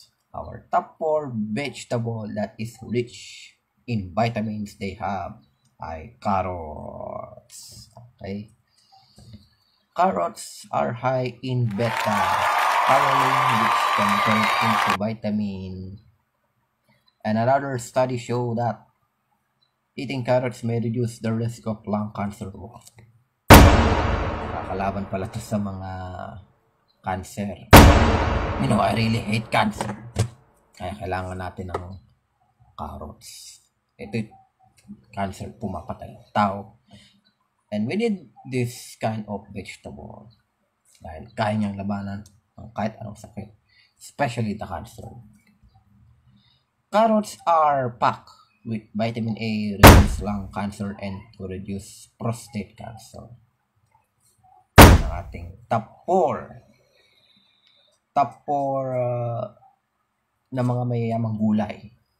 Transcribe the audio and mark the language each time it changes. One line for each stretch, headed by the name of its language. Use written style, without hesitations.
English: Our top 4 vegetable that is rich in vitamins they have ay carrots. Okay. Carrots are high in beta-carotene which convert into vitamin. And another study show that eating carrots may reduce the risk of lung cancer.
Filipino: Nakakalaban pala to sa mga cancer.
English: You know, I really hate cancer.
Filipino: Kaya kailangan natin ng carrots. Ito, cancer, pumapatay ang tao.
English: And we need this kind of vegetable.
Filipino: Dahil kaya niyang labanan ng kahit anong sakit.
English: Especially the cancer. Carrots are packed with vitamin A, reduce lung cancer, and to reduce prostate cancer.
Filipino: Ang ating top 4. Top 4 na mga mayayamang gulay.